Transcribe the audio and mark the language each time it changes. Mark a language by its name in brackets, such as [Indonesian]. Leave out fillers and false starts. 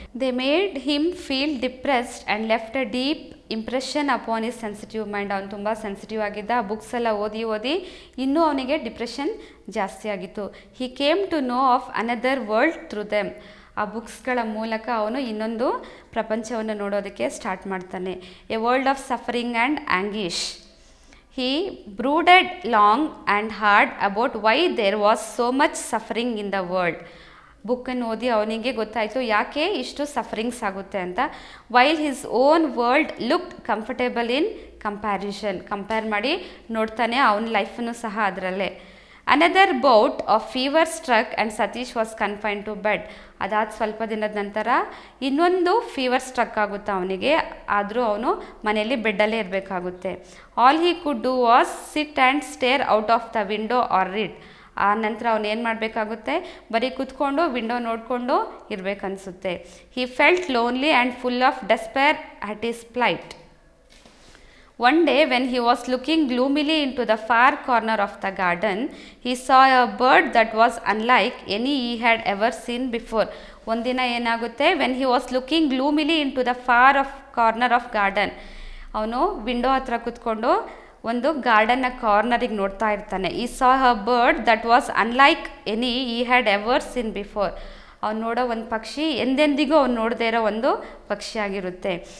[English] They made him feel depressed and left a deep impression upon his sensitive mind. [Kannada] ಅವನು ತುಂಬ sensitive ಆಗಿದ್ದ, ಆ books ಎಲ್ಲ ಓದಿ ಇನ್ನೂ ಅವನಿಗೆ ಡಿಪ್ರೆಷನ್ ಜಾಸ್ತಿ ಆಗಿತ್ತು. [English] He came to know of another world through them. [Kannada] ಆ ಬುಕ್ಸ್ಗಳ ಮೂಲಕ ಅವನು ಇನ್ನೊಂದು ಪ್ರಪಂಚವನ್ನು ನೋಡೋದಕ್ಕೆ ಸ್ಟಾರ್ಟ್ ಮಾಡ್ತಾನೆ. [English] A world of suffering and anguish. He brooded long and hard about why there was so much suffering in the world. [Kannada] ಬುಕ್ಕನ್ನು ಓದಿ ಅವನಿಗೆ ಗೊತ್ತಾಯಿತು ಯಾಕೆ ಇಷ್ಟು ಸಫರಿಂಗ್ಸ್ ಆಗುತ್ತೆ ಅಂತ. [English] While his own world looked comfortable in comparison. [Kannada] Compare ಮಾಡಿ ನೋಡ್ತಾನೆ ಅವನ ಲೈಫನ್ನು ಸಹ ಅದರಲ್ಲೇ. [English] Another bout of fever struck and Satish was confined to bed. [Kannada] ಅದಾದ ಸ್ವಲ್ಪ ದಿನದ ನಂತರ ಇನ್ನೊಂದು ಫೀವರ್ ಸ್ಟ್ರಕ್ ಆಗುತ್ತೆ ಅವನಿಗೆ, ಆದರೂ ಅವನು ಮನೆಯಲ್ಲಿ ಬೆಡ್ಡಲ್ಲೇ ಇರಬೇಕಾಗುತ್ತೆ. [English] All he could do was sit and stare out of the window or read. [Kannada] ಆ ನಂತರ ಅವನು ಏನು ಮಾಡಬೇಕಾಗುತ್ತೆ, ಬರೀ ಕೂತ್ಕೊಂಡು ವಿಂಡೋ ನೋಡಿಕೊಂಡು ಇರಬೇಕನ್ನಿಸುತ್ತೆ. [English] He felt lonely and full of despair at his plight. One day when he was looking gloomily into the far corner of the garden, he saw a bird that was unlike any he had ever seen before. [Kannada] ಒಂದಿನ ಏನಾಗುತ್ತೆ, [English] when he was looking gloomily into the far corner of garden, [Kannada] ಅವನು window ಹತ್ರ ಕೂತ್ಕೊಂಡು ಒಂದು ಗಾರ್ಡನ್ನ ಕಾರ್ನರಿಗೆ ನೋಡ್ತಾ ಇರ್ತಾನೆ. [English] He saw a bird that was unlike any he had ever seen before. [Kannada] ಅವ್ನು ನೋಡೋ ಒಂದು ಪಕ್ಷಿ ಎಂದೆಂದಿಗೂ ಅವ್ನು ನೋಡದೇ ಇರೋ ಒಂದು ಪಕ್ಷಿಯಾಗಿರುತ್ತೆ.